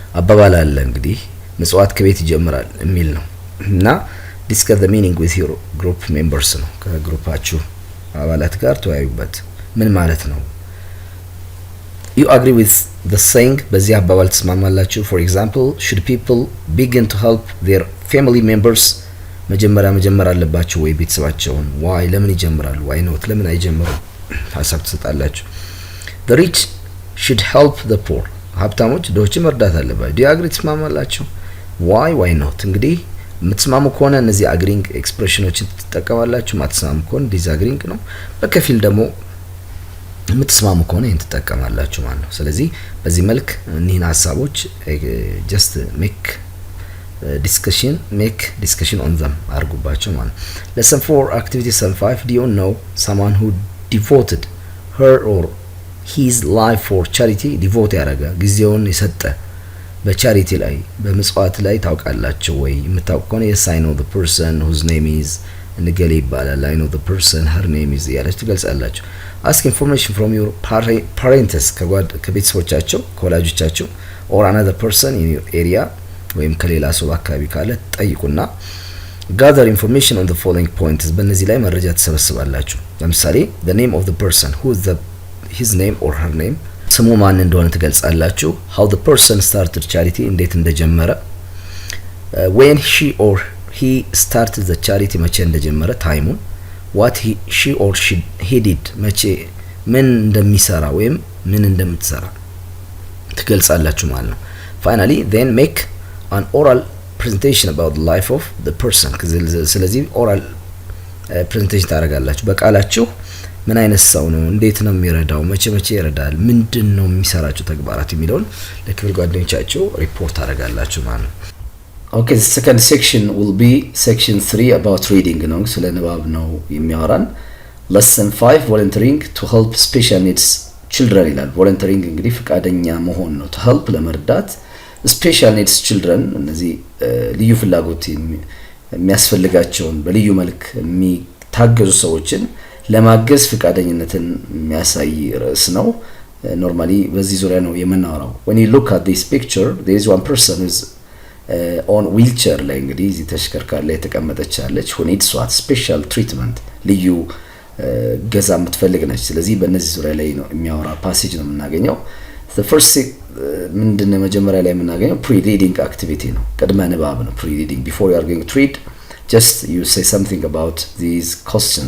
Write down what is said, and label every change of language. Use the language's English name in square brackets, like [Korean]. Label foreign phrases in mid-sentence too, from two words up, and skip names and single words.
[Amharic] አባባል አለ እንግዲህ ምጽዋት ከቤት ይጀምራል የሚል ነው እና [English] discuss the meaning with your group members [Amharic] ነው። ከግሩፓችሁ አባላት ጋር ተወያዩበት። ምን ማለት ነው? [English] you agree with the saying [Amharic] በዚህ አባባል ተስማማላችሁ? [English] for example should people begin to help their family members [Amharic] መጀመር አለባቸው ወይ ቤተሰባቸውን? why ለምን ይጀምራሉ? [English] why not [Amharic] ለምን አይጀምሩም? ሀሳብ ትሰጣላችሁ። [English] the rich should help the poor [Amharic] ሀብታሞች ድሆችን መርዳት አለባቸው። [English] do you agree ተስማማላችሁ? why not [Amharic] እንግዲህ የምትስማሙ ከሆነ እነዚህ አግሪንግ ኤክስፕሬሽኖችን ትጠቀማላችሁ። ማትስማሙ ከሆነ ዲስአግሪንግ ነው። በከፊል ደግሞ የምትስማሙ ከሆነ ይህን ትጠቀማላችሁ ማለት ነው። ስለዚህ በዚህ መልክ እኒህን ሀሳቦች [English] just make discussion on them [Amharic] አድርጉባቸው ማለት ነው። [English] lesson 4 activity 5 do you know someone who devoted her or his life for charity? [Amharic] ዲቮት ያደረገ ጊዜውን የሰጠ በቻሪቲ ላይ በምጽዋት ላይ ታውቃላችሁ ወይ? የምታውቁ ከሆነ [English] yes I know the person whose name is [Amharic] እንገሌ ይባላል። [English] I know the person her name is [Amharic] ያላችሁ ትገልጻላችሁ። [English] ask information from your parents [Amharic] ከቤተሰቦቻቸው ከወላጆቻቸው [English] or another person in your area [Amharic] ወይም ከሌላ ሰው አካባቢ ካለ ጠይቁና [English] gather information on the following points [Amharic] በእነዚህ ላይ መረጃ ትሰበስባላችሁ። [English] ለምሳሌ the name of the person who is his name or her name [Amharic] ስሙ ማን እንደሆነ ትገልጻላችሁ። [English] how the person started charity [Amharic] እንዴት እንደጀመረ [English] when she or he started the charity [Amharic] መቼ እንደጀመረ ታይሙን [English] what she or he did [Amharic] መቼ ምን እንደሚሰራ ወይም ምን እንደምትሰራ ትገልጻላችሁ ማለት ነው። [English] finally then make an oral presentation about the life of the person ስለዚህ oral presentation [Amharic] ታደርጋላችሁ በቃላችሁ ምን አይነት ሰው ነው? እንዴት ነው የሚረዳው? መቼ ይረዳል? ምንድነው የሚሰራቸው ተግባራት የሚለውን ለክፍል ጓደኞቻቸው ሪፖርት አደርጋላችሁ ማለት ነው። ኦኬ [English] the second section will be section 3 about reading [Amharic] ነው። ስለ ንባብ ነው የሚያወራን። [English] lesson 5 volunteering to help special needs children [Amharic] ይላል። volunteering እንግዲህ ፈቃደኛ መሆን ነው። [English] to help [Amharic] ለመርዳት [English] special needs children [Amharic] እነዚህ ልዩ ፍላጎት የሚያስፈልጋቸውን በልዩ መልክ የሚታገዙ ሰዎችን ለማገዝ ፈቃደኝነትን የሚያሳይ ርዕስ ነው። ኖርማሊ በዚህ ዙሪያ ነው የምናወራው። [English] when you look at this picture there is one person who is on wheelchair [Amharic] ላይ እንግዲህ እዚህ ተሽከርካሪ ላይ የተቀመጠች አለች። [English] who needs what special treatment [Amharic] ልዩ ገዛ የምትፈልግ ነች። ስለዚህ በእነዚህ ዙሪያ ላይ ነው የሚያወራ ፓሴጅ ነው የምናገኘው። [English] the first [Amharic] ምንድነው መጀመሪያ ላይ የምናገኘው [English] pre-reading activity [Amharic] ነው። ቅድመ ንባብ ነው [English] pre-reading before you are going to read just you say something about these questions.